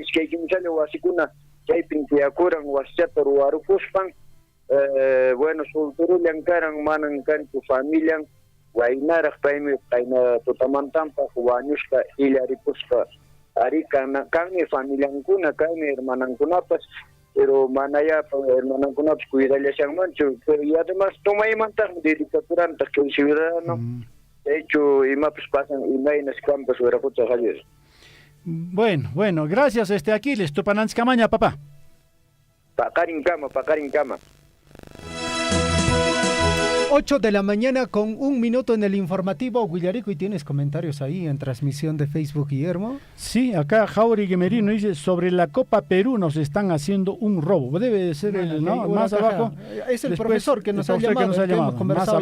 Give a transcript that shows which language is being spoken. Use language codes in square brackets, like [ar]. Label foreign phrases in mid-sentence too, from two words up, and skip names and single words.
[qu] iskaykimisalla wasikuna chaypin tiyakuran wasichata ruwarupuspan bueno solterullan karan manan kanchu familian waynaraq paymi qayna tutamantanpaq wañushqa illaripusqa ari kanmi familiankuna kanmi hermanankunapas pero manaya hermanankunapas cuidallashanmanchu pero [es] y además [qu] tomaymantaq dedicaturantaq [es] que ciudadano de hecho [qu] imapas pasan imaynas campas Wiraqucha Javier. [es] Bueno, gracias Aquiles, Tupanantzkamaña, papá. [qu] Paqarin kama. [es] 8 de la mañana con 1 minuto en el informativo. Guillarico, ¿y tienes comentarios ahí en transmisión de Facebook, Guillermo? Sí, acá Jauregui Merino dice, sobre la Copa Perú nos están haciendo un robo. Debe ser más abajo. Es el profesor que nos ha llamado, que hemos conversado